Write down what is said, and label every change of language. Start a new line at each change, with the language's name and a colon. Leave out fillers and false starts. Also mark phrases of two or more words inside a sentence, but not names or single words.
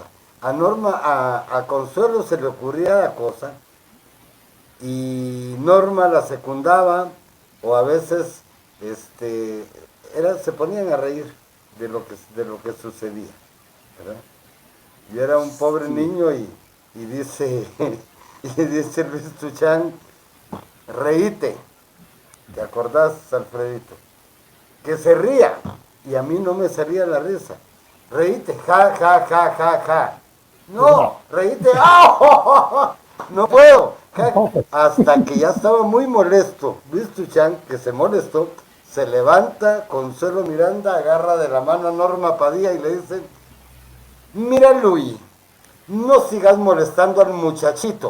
Spanish: A Norma, a Consuelo se le ocurría cada cosa, y Norma la secundaba, o a veces se ponían a reír de lo que sucedía, ¿verdad? Yo era un pobre Sí. niño y dice, y dice Luis Tuchán, reíte, ¿te acordás, Alfredito? Que se ría, y a mí no me salía la risa. Reíte, ja, ja, ja, ja, ja. No, reíte, ¡ah! No puedo. Hasta que ya estaba muy molesto. Luis Tuchán, que se molestó, se levanta, Consuelo Miranda agarra de la mano a Norma Padilla y le dice, mira Luis, no sigas molestando al muchachito.